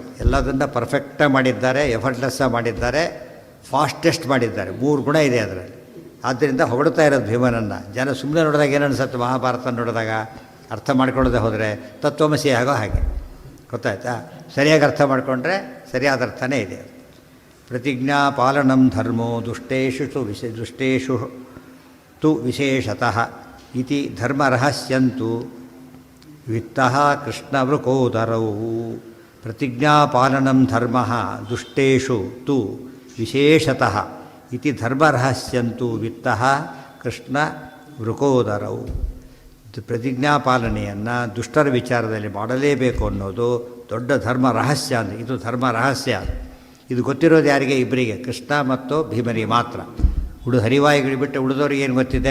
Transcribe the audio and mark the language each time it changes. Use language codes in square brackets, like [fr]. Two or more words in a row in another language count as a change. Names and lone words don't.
[kn] ಎಲ್ಲದನ್ನು ಪರ್ಫೆಕ್ಟಾಗಿ ಮಾಡಿದ್ದಾರೆ, ಎಫರ್ಟ್ಲೆಸ್ಸಾಗಿ ಮಾಡಿದ್ದಾರೆ, ಫಾಸ್ಟೆಸ್ಟ್ ಮಾಡಿದ್ದಾರೆ. 3 ಗುಣ ಇದೆ ಅದರಲ್ಲಿ. ಆದ್ದರಿಂದ ಹೊಗಳ್ತಾ ಇರೋದು ಭೀಮನನ್ನು. ಜನ ಸುಮ್ಮನೆ ನೋಡಿದಾಗ ಏನು ಅನಿಸುತ್ತೆ? ಮಹಾಭಾರತ ನೋಡಿದಾಗ ಅರ್ಥ ಮಾಡ್ಕೊಳ್ಳೋದೇ ಹೋದರೆ ತತ್ವಮಸಿ ಆಗೋ ಹಾಗೆ. ಗೊತ್ತಾಯ್ತಾ? ಸರಿಯಾಗಿ ಅರ್ಥ ಮಾಡಿಕೊಂಡ್ರೆ ಸರಿಯಾದ ಅರ್ಥನೇ ಇದೆ. [sa] ಪ್ರತಿಜ್ಞಾ ಪಾಲನಂ ಧರ್ಮೋ ದುಷ್ಟೇಷು ತು ವಿಶೇಷತಃ ಇತಿ ಧರ್ಮರಹಸ್ಯಂತು ವಿತ್ತಃ ಕೃಷ್ಣವೃಕೋದರೌ. ಪ್ರತಿಜ್ಞಾಪಾಲನಂ ಧರ್ಮ ದುಷ್ಟೇಷು ತು ವಿಶೇಷತಃ ಇತಿ ಧರ್ಮರಹಸ್ಯಂತು ವಿತ್ತಃ ಕೃಷ್ಣ ವೃಕೋದರೌ. [kn] ಪ್ರತಿಜ್ಞಾ ಪಾಲನೆಯನ್ನು ದುಷ್ಟರ ವಿಚಾರದಲ್ಲಿ ಮಾಡಲೇಬೇಕು ಅನ್ನೋದು ದೊಡ್ಡ ಧರ್ಮ ರಹಸ್ಯ. ಅಂದರೆ ಇದು ಧರ್ಮ ರಹಸ್ಯ. ಇದು ಗೊತ್ತಿರೋದು ಯಾರಿಗೆ? ಇಬ್ಬರಿಗೆ, ಕೃಷ್ಣ ಮತ್ತು ಭೀಮನಿಗೆ ಮಾತ್ರ. ಹರಿವಾಯಿಗಳು ಬಿಟ್ಟು ಉಳಿದವ್ರಿಗೆ ಏನು ಗೊತ್ತಿದೆ?